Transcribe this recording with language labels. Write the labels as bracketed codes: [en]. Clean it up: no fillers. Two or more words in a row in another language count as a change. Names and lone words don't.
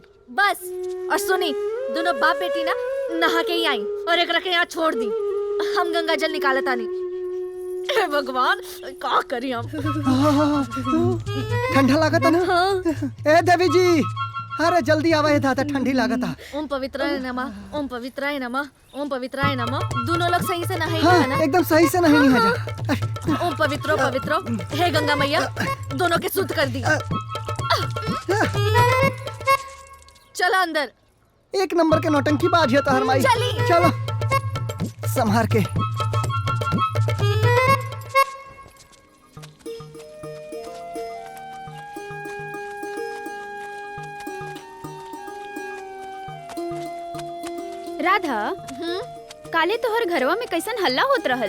[bho] बस, और सुनी, दोनों बाप बेटी ना नहा के ही आई और एकरा के यहाँ छोड़ दी। हम गंगा जल निकालता नहीं। हे भगवान, का करी हम। ठंडा लागता ना? ए देवी जी, अरे जल्दी आवा, है दादा ठंडी लागता। [sa] ओम पवित्राय नमः, ओम पवित्राय नमः, ओम पवित्राय नमः। [bho] दोनों लोग सही से नहाई हाँ, ना? एकदम सही से नहीं जा। [sa] ओम पवित्रो पवित्रो, [bho] हे गंगा मैया, दोनों के शुद्ध कर दी। चलो अंदर। एक नंबर के नौटंकी बाज है तोहर माई। चली। चलो संभार के। राधा, काले तोहर घरवा में कैसन हल्ला होत रहल?